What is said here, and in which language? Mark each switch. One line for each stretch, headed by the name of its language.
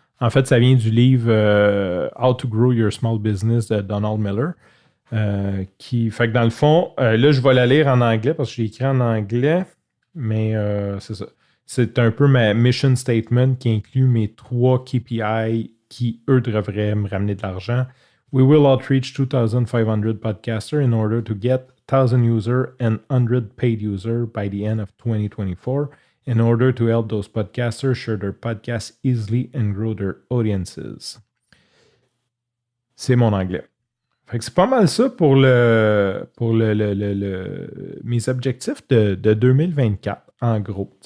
French: En fait, ça vient du livre How to Grow Your Small Business de Donald Miller. Fait que dans le fond, là, je vais la lire en anglais parce que j'ai écrit en anglais, mais c'est ça. C'est un peu ma mission statement qui inclut mes 3 KPI qui, eux, devraient me ramener de l'argent.
English: We will outreach 2,500 podcasters in order to get 1,000 users and 100 paid users by the end of 2024 in order to help those podcasters share their podcasts easily and grow their audiences.
French: C'est mon anglais. Fait que c'est pas mal ça pour mes objectifs de 2024, en gros.